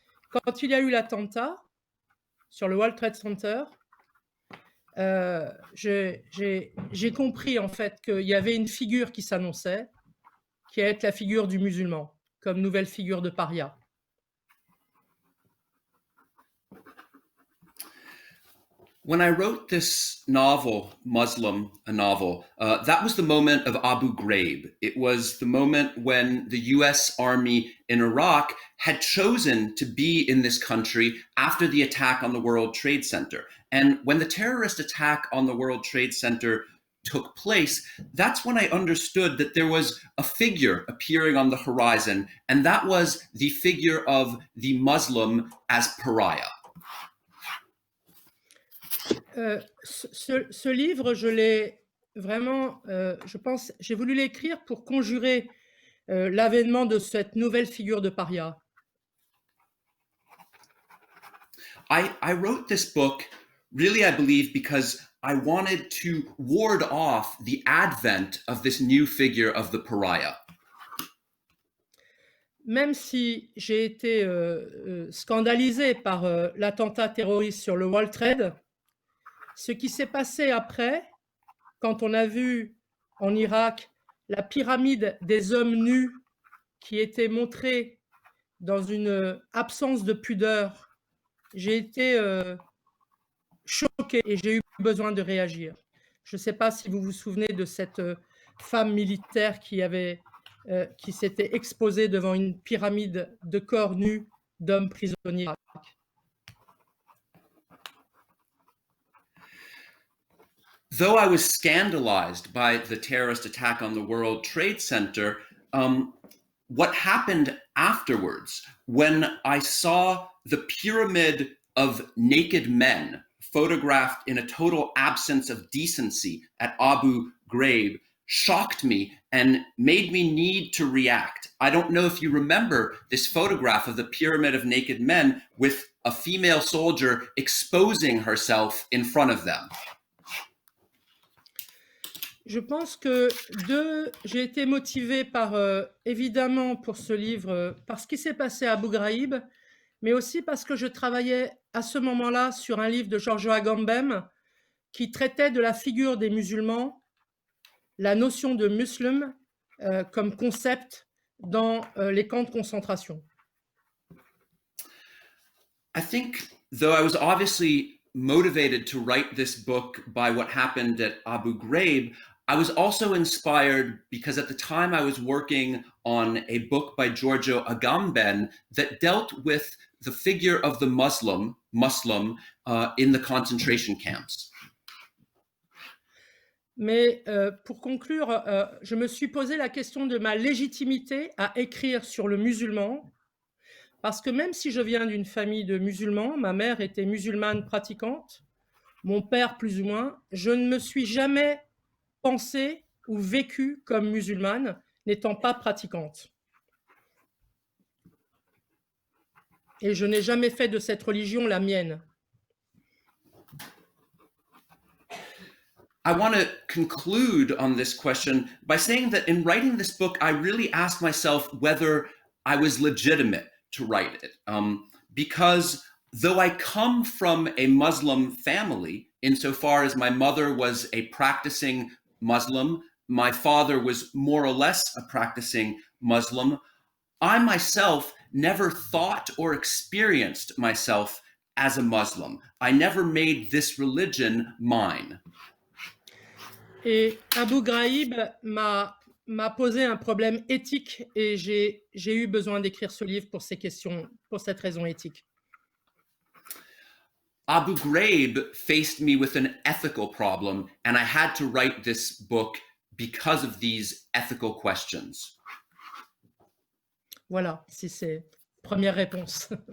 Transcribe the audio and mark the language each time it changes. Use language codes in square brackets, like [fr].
[fr] Quand il y a eu l'attentat sur le World Trade Center, j'ai compris en fait qu'il y avait une figure qui s'annonçait, qui est la figure du musulman, comme nouvelle figure de paria. [en] When I wrote this novel, Muslim, a novel, that was the moment of Abu Ghraib. It was the moment when the US Army in Iraq had chosen to be in this country after the attack on the World Trade Center. And when the terrorist attack on the World Trade Center took place, that's when I understood that there was a figure appearing on the horizon, and that was the figure of the Muslim as pariah. [fr] Ce livre, je l'ai vraiment, je pense, j'ai voulu l'écrire pour conjurer l'avènement de cette nouvelle figure de paria. [en] I wrote this book, really, I believe, because I wanted to ward off the advent of this new figure of the pariah. [fr] Même si j'ai été scandalisé par l'attentat terroriste sur le World Trade, ce qui s'est passé après, quand on a vu en Irak la pyramide des hommes nus qui était montrée dans une absence de pudeur, j'ai été choqué et j'ai eu besoin de réagir. Je ne sais pas si vous vous souvenez de cette femme militaire qui s'était exposée devant une pyramide de corps nus d'hommes prisonniers. [en] Though I was scandalized by the terrorist attack on the World Trade Center, what happened afterwards when I saw the pyramid of naked men photographed in a total absence of decency at Abu Ghraib shocked me and made me need to react. I don't know if you remember this photograph of the pyramid of naked men with a female soldier exposing herself in front of them. [fr] Je pense que j'ai été motivé par, évidemment, pour ce livre, par ce qui s'est passé à Abu Ghraib, mais aussi parce que je travaillais à ce moment-là sur un livre de Giorgio Agamben qui traitait de la figure des musulmans, la notion de muslim comme concept dans les camps de concentration. [en] I think, though I was obviously motivated to write this book by what happened at Abu Ghraib, I was also inspired because at the time I was working on a book by Giorgio Agamben that dealt with the figure of the Muslim in the concentration camps. [fr] Mais pour conclure, je me suis posé la question de ma légitimité à écrire sur le musulman, parce que même si je viens d'une famille de musulmans, ma mère était musulmane pratiquante, mon père plus ou moins, je ne me suis jamais pensée ou vécue comme musulmane, n'étant pas pratiquante. Et je n'ai jamais fait de cette religion la mienne. [en] I want to conclude on this question by saying that in writing this book, I really asked myself whether I was legitimate to write it. Because though I come from a Muslim family, insofar as my mother was a practicing Muslim, my father was more or less a practicing Muslim, I myself never thought or experienced myself as a Muslim. I never made this religion mine. [fr] Et Abu Ghraib m'a posé un problème éthique et j'ai eu besoin d'écrire ce livre pour ces questions, pour cette raison éthique. [en] Abu Ghraib faced me with an ethical problem, and I had to write this book because of these ethical questions. [fr] Voilà, si c'est première réponse.